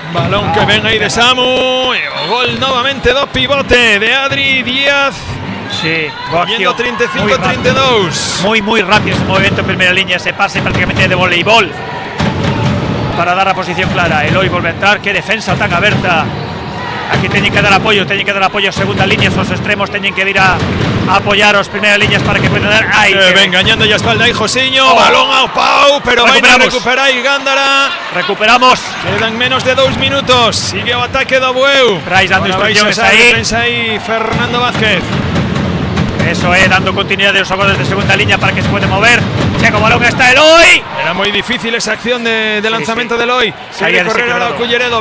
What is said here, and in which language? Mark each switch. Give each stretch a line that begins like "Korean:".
Galician: Balón que ven ahí de Samu. E o gol novamente do pivote de Adri Díaz. Sí,
Spanish: poniendo 35-32. Muy rápido ese movimiento en primera línea, ese pase prácticamente de voleibol para dar la posición clara. Eloy vuelve a entrar, qué defensa tan abierta.
Galician: Aquí teñen que dar apoyo a segunda línea, os extremos teñen que ir a apoyar as primeiras líneas para que puedan dar. Ven gañando ya espalda aí Josiño, balón ao Pau, pero vai a recuperar aí Gándara. Recuperamos. Quedan menos de 2 minutos. Sigue o ataque do Bueu. Bryce dando instrucciones aí. Defensa aí Fernando Vázquez.
Spanish: Eso es, dando continuidad de los goles de segunda línea para que se puede mover. Checo, balón, está Eloy. Era muy difícil esa acción de lanzamiento de Eloy. Sigue correr ahora Colleredo.